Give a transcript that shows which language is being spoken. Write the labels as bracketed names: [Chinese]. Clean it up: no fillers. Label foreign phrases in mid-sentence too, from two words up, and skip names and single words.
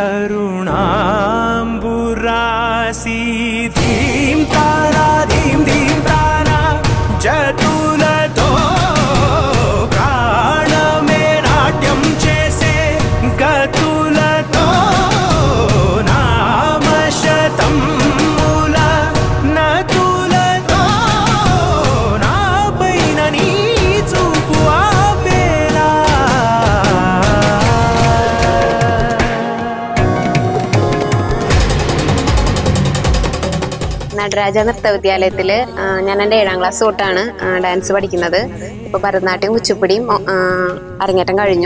[Telugu] కరుణాంబురాసీ ధీం తారా జతులతో ప్రాణ మేం నాట్యమ చేసే గతులతో నామ శతం మూల నతులతో నా పైననీ చుపుఆ బేలా [Malayalam] നടരാജ നൃത്ത വിദ്യാലയത്തിൽ ഞാൻ എൻ്റെ 7ാം ക്ലാസ് തൊട്ടാണ് ഡാൻസ് പഠിക്കുന്നത്. ഇപ്പോൾ ഭരതനാട്യം കുച്ചിപ്പുടിയും അരങ്ങേറ്റം കഴിഞ്ഞു.